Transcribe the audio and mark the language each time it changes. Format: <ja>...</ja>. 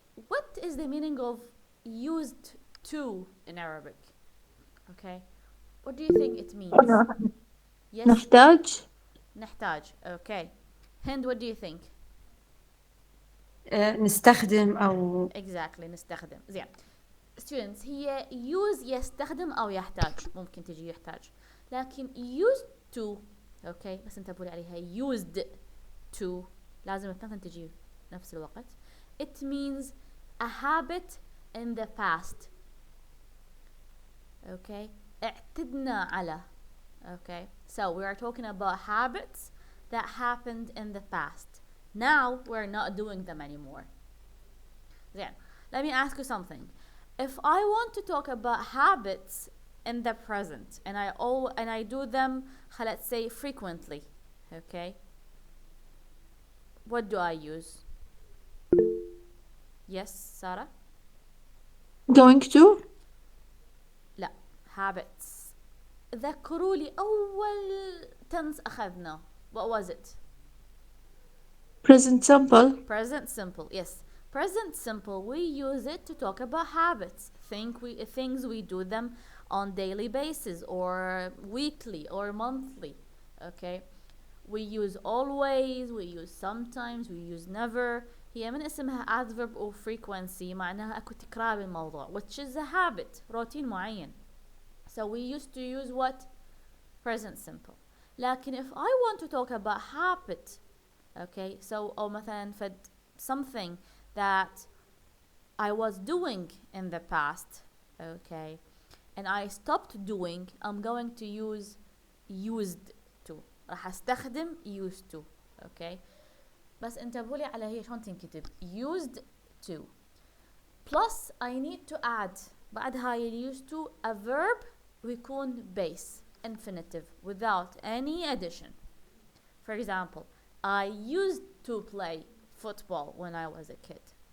<en>What is the meaning of used to in Arabic? Okay, what do you think it means? Yes,</en> <ar>نحتاج نحتاج.</ar> <en>Okay, Hind, what do you think?</en> <ar>نستخدم أو</ar> <en>Exactly,</en> <ar>نستخدم. زين. Students, هي use يستخدم أو يحتاج، ممكن تجي يحتاج، لكن used to. Okay, بس انتبهوا لي عليها.</ar> <en>used to</en> <ar>لازم الثنتين تجي نفس الوقت.</ar> <en>It means a habit in the past.</en> <ar>Okay, اعتدنا على.</ar> <en>Okay, so we are talking about habits that happened in the past. Now we're not doing them anymore. Then, let me ask you something. If I want to talk about habits in the present and I do them, let's say frequently, okay? What do I use? Yes, Sarah? going to</en> <ar>لا,</ar> <en>habits.</en> <ar>ذكروا لي أول tense أخذنا.</ar> <en>What was it? present simple Present simple, yes. Present simple, we use it to talk about habits. Things we do them on daily basis or weekly or monthly. Okay? We use always, we use sometimes, we use never.</en> <ar>هي من اسمها</ar> <en>adverb or frequency</en> <ar>معناها اكو تكرار بالموضوع,</ar> <en>which is a habit,</en> <ar>روتين معين.</ar> <en>So we used to use what? Present simple.</en> <ar>لكن</ar> <en>if I want to talk about habit, okay, so</en> <ar>أو مثلا فد</ar> <en>something that I was doing in the past, okay, and I stopped doing, I'm going to use used to.</en> <ar>راح استخدم</ar> <en>used to, okay.</en> <ar>بس انتبهوا لي على هي شلون تنكتب.</ar> <en>used to plus I need to add</en> <ar>بعد هاي</ar> <en>used to a verb</en> <ar>ويكون</ar> <en>base infinitive without any addition. For example, I used to play football when I was a kid.</en>